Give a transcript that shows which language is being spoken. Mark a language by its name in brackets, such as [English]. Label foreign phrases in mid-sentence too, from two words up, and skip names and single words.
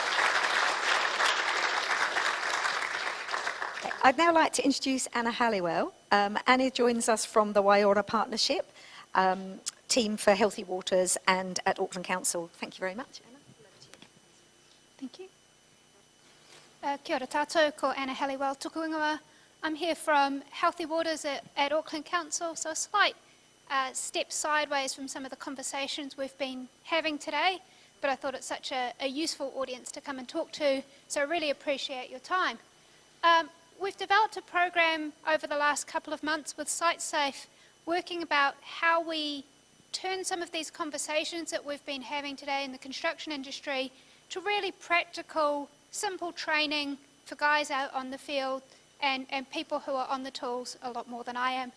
[English] Okay. I'd now like to introduce Anna Halliwell. Annie joins us from the Waiora Partnership, team for Healthy Waters and at Auckland Council. Thank you very much, Anna. Thank you. [Māori] Kia ora tātou, ko Anna Halliwell, tuku ingoa. [English] I'm here from Healthy Waters at Auckland Council, so a slight step sideways from some of the conversations we've been having today, but I thought it's such a useful audience to come and talk to, so I really appreciate your time. We've developed a program over the last couple of months with SiteSafe, working about how we turn some of these conversations that we've been having today in the construction industry to really practical, simple training for guys out on the field and people who are on the tools a lot more than I am.